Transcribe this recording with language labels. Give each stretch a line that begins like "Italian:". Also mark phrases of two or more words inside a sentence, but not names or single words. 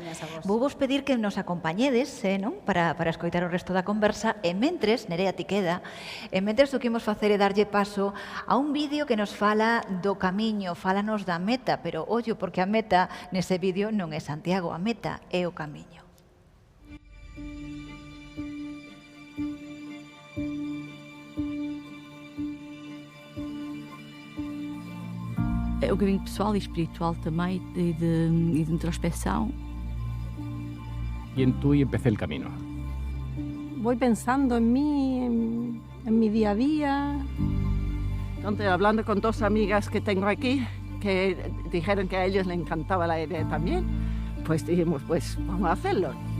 Galician: Vou vos pedir que nos acompañedes para escoitar o resto da conversa e mentres, Nerea Tiqueda, e mentres o que imos facer é darlle paso a un vídeo que nos fala do camiño, fálanos da meta, pero ollo, porque a meta nese vídeo non é Santiago, a meta é o camiño.
Portuguese: É um caminho pessoal e espiritual também, de introspecção.
Spanish: Y en tú y empecé el camino. Voy pensando en mí, en mi día a día. Entonces, hablando con dos amigas que tengo aquí, que dijeron que a ellos les encantaba la idea también, pues dijimos, pues vamos a hacerlo.